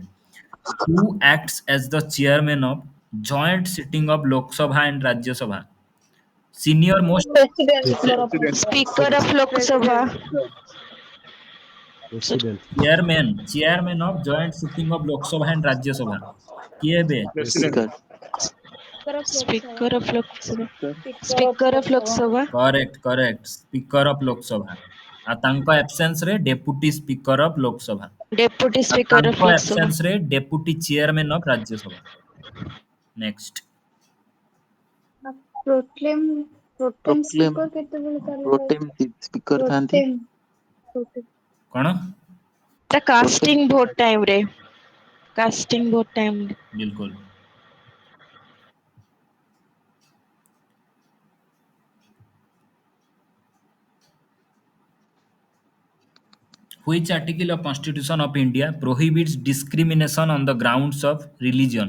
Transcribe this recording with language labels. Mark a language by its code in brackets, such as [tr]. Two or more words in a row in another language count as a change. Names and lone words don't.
[en] Who acts as the chairman of joint sitting of Lok Sabha and Rajya Sabha? Senior most President. Speaker of Lok Sabha. President. chairman of joint sitting of Lok Sabha and Rajya Sabha. [or] କିଏ ହେବେ? [en] President. Speaker of Lok Sabha. Speaker of Lok Sabha. Correct. Speaker of Lok Sabha. [or] ଆଉ ତାଙ୍କ absence ରେ Deputy Speaker of Lok Sabha. [en] Deputy [or] ଆଉ [en] Speaker of [or] ତାଙ୍କ [en] Lok Sabha. [or] absence ରେ Deputy Chairman of Rajya Sabha. [en] Next. ପ୍ରୋକ୍ଲେମ୍ Proclaim. [or] ସ୍ପିକର କେତେବେଳେ [en] Pro-tem speaker [or] ଥାନ୍ତି। କଣ? ତା [en] casting vote time [or] ରେ। [en] Casting vote time [or] ରେ। [hi] बिल्कुल। [en] Which article of Constitution of India prohibits discrimination on the grounds of religion?